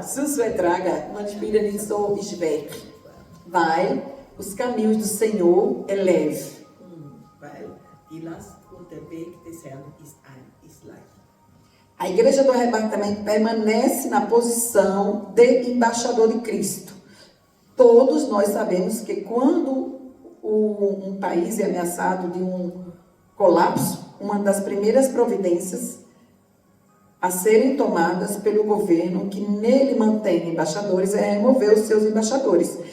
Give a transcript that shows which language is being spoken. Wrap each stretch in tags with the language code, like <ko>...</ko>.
<de>Zu ertragen, man spürt nicht so schwer.</de> <pt>Weil os caminhos do Senhor é leve.</pt> <de>Weil die Last und der Weg des Herrn ist leicht.</de> <pt>A igreja do arrebatamento permanece na posição de embaixador de Cristo. Todos nós sabemos que quando um país é ameaçado de um colapso, uma das primeiras providências a serem tomadas pelo governo que nele mantém embaixadores é remover os seus embaixadores.</pt>